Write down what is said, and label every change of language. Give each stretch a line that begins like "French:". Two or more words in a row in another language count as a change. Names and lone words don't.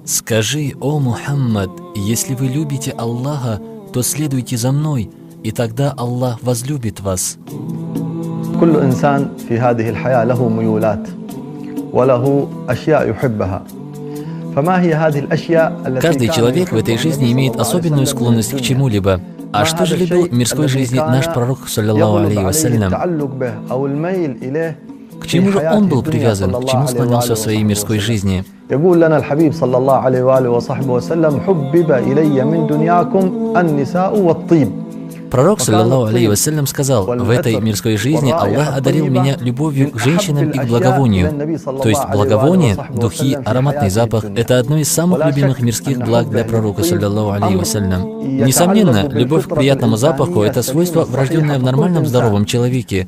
Russian: Скажи, о Мухаммад, если вы любите Аллаха, то следуйте за мной, и тогда Аллах возлюбит вас.
Arabic: كل إنسان في هذه الحياة له ميولات وله أشياء يحبها. فما هي هذه الأشياء التي
Russian: Каждый человек в этой жизни имеет особенную склонность к чему-либо. А что же любил в мирской жизни наш пророк,
Arabic: صلى الله عليه وسلم?
Russian: К чему же он был привязан, к чему склонялся в своей мирской жизни?
Arabic: يقول لنا الحبيب صلى الله عليه وآله وصحبه وسلم حبب إلي من دنياكم النساء والطيب.
Russian: Пророк,
Arabic: صلى الله عليه وسلم,
Russian: сказал: в этой мирской жизни Аллах одарил меня любовью к женщинам и к благовонию. То есть благовоние, духи, ароматный запах – это одно из самых любимых мирских благ для пророка,
Arabic: صلى الله عليه وسلم.
Russian: Несомненно, любовь к приятному запаху – это свойство, врожденное в нормальном здоровом человеке.